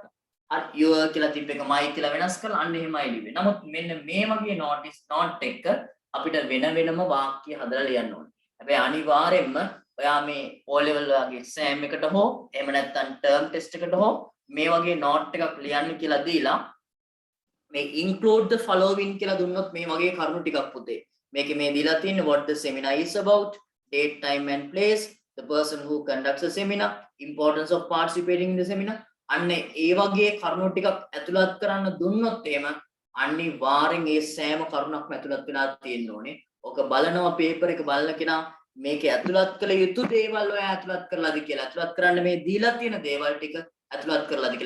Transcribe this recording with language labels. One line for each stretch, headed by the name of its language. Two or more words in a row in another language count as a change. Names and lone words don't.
Sinhala: හරි your කියලා තිබ්බ එක my කියලා වෙනස් කරලා අන්න එහෙමයි ලිව්වේ. නමුත් මෙන්න මේ වගේ නෝට් එක අපිට වෙන වෙනම වාක්‍ය හදලා ලියන්න ඕනේ. හැබැයි අනිවාර්යෙන්ම ඔයා මේ O level වගේ exam එකට හෝ එහෙම නැත්නම්
English: term test
Sinhala: එකට හෝ මේ වගේ note එකක් ලියන්න කියලා දීලා මේ
English: include the following
Sinhala: කියලා දුන්නොත් මේ වගේ කරුණු ටිකක් පුතේ. මේකේ මේ දීලා තියෙන්නේ
English: what the seminar is about, date, time and place, the person who conducts the seminar, importance of participating in the seminar.
Sinhala: අන්න ඒ වගේ කරුණු ටිකක් ඇතුළත් කරන්න දුන්නොත් එහෙම අනිවාර්යෙන් ඒ සෑම කරුණක්ම ඇතුළත් වෙලා තියෙන්න ඕනේ. ඔක බලනවා පේපර් එක බලන කෙනා මේකේ ඇතුළත් කළ යුතු දේවල් ඔයා ඇතුළත් කරලාද කියලා. ඇතුළත් කරන්න මේ දීලා තියෙන දේවල් ටික ඇතුළත් කරලාද කියලා.